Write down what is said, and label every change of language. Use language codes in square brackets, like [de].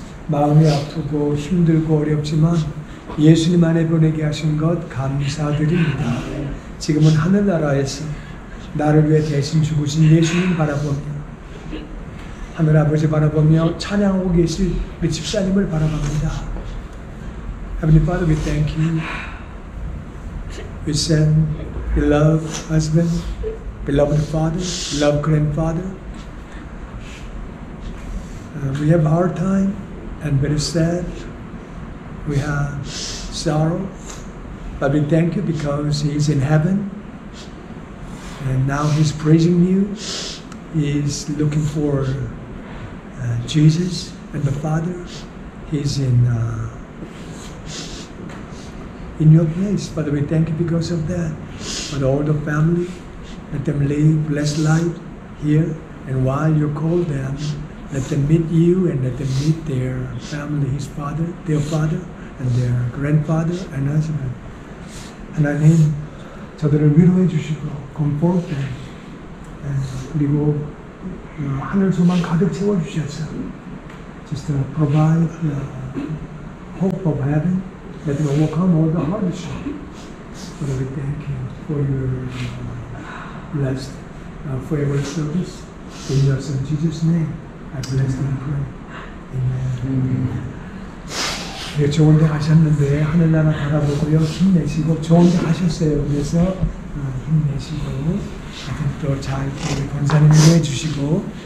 [ko] 마음이 아프고 힘들고 어렵지만 예수님 안에 보내게 하신 것 감사드립니다. 지금은 하늘나라에서 나를 위해 대신 죽으신 예수님 바라보며 하늘 아버지 바라보며 찬양하고 계실 우리 집사님을 바라봅니다. [en] Heavenly Father, we thank you. We send beloved husband, beloved father, beloved grandfather. We have a hard time and very sad. We have sorrow, but we thank you because he is in heaven and now he's praising you. He is looking for Jesus and the Father. He's in your place. Father, we thank you because of that. But all the family, let them live blessed life here. And while you call them, let them meet you and let them meet their family, his father, their father, and their grandfather and husband. [ko] 하나님, 저들을 위로해 주시고, [en] comfort them. [ko] 그리고 하늘 소망 가득 채워 주셔서, [en] just provide the hope of heaven. That will overcome all the hardship. Father, we thank you for your blessed forever service. In your Son Jesus' name, I bless and pray. Amen. [ko] 네, 좋은 데 가셨는데 하늘나라 바라보고요. 힘내시고 좋은 데 가셨어요. 그래서 힘내시고 또 잘 권사님 위로해 주시고